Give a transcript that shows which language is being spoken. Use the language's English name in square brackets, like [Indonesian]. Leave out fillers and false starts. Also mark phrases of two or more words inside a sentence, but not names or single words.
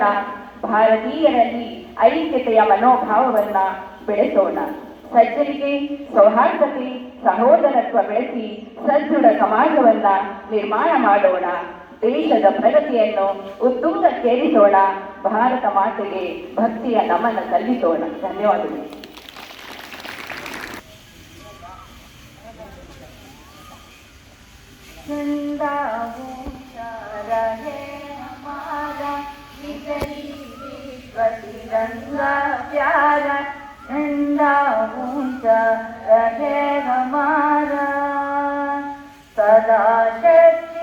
[Kannada] ಭಾರತೀಯರಲ್ಲಿ ಐಕ್ಯತೆಯ ಮನೋಭಾವವನ್ನು ಬೆಳೆಸೋಣ. ಸಜ್ಜನಿಕೆ, ಸೌಹಾರ್ದತೆ, ಸಹೋದರತ್ವ ಬೆಳೆಸಿ ಸದೃಢ ಸಮಾಜವನ್ನ ನಿರ್ಮಾಣ ಮಾಡೋಣ. ದೇಶದ ಪ್ರಗತಿಯನ್ನು ಉತ್ತುಂಗಕ್ಕೇರಿಸೋಣ. ಭಾರತ ಮಾತೆಗೆ ಭಕ್ತಿಯ ನಮನ ಸಲ್ಲಿಸೋಣ. ಧನ್ಯವಾದಗಳು. [Hindi] तिरंगा प्यारा झंडा ऊंचा रहे हमारा, सदा शक्ति